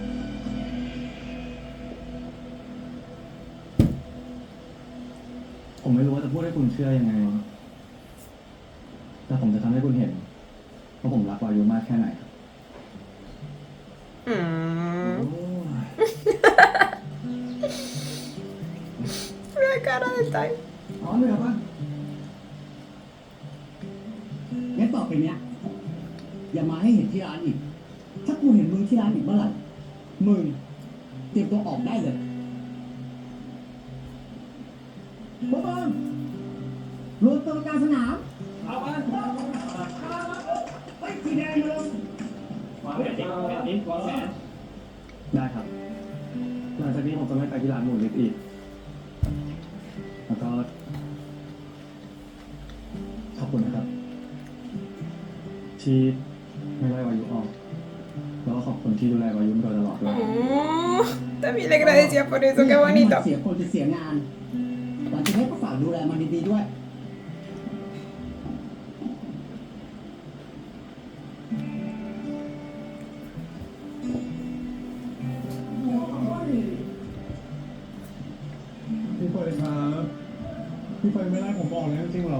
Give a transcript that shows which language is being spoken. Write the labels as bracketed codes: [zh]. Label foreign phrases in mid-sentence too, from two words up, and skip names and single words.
[th] ผมไม่รู้ว่าจะพูดให้คุณเชื่อยังไง แต่ผมจะทำให้คุณเห็นว่าผมรักวายุมากแค่ไหนครับ Mm. โอ้ย [es] cara de Tai. [th] อ๋อเหนื่อยปะงั้นต่อไปเนี้ยอย่ามาให้เห็นที่ร้านอีก ถ้ากูเห็นมึงที่ร้านอีกเมื่อไหร่มึงเตรียมตัวออกได้เลยบ๊อบมรวมตัวกลางสนาม เอาไป ไปสีแดงมาลง วางแผนดิวางแผน ได้ครับ หลังจากนี้ผมจะไม่ไปที่ร้านหมูลิฟอีก แล้วก็ ขอบคุณนะครับ ที่ไม่ไล่วายุออก แล้วก็ขอบคุณที่ดูแลวายุมาโดยตลอดด้วย [es] Oh, también le agradecía por eso, qué bonito. [th] เสียคนจะเสียงานหลังจากนี้ก็ฝากดูแลมันดีๆด้วย พี่เฟยครับ พี่เฟยไม่ไล่ผมออกแล้วจริงเหรอ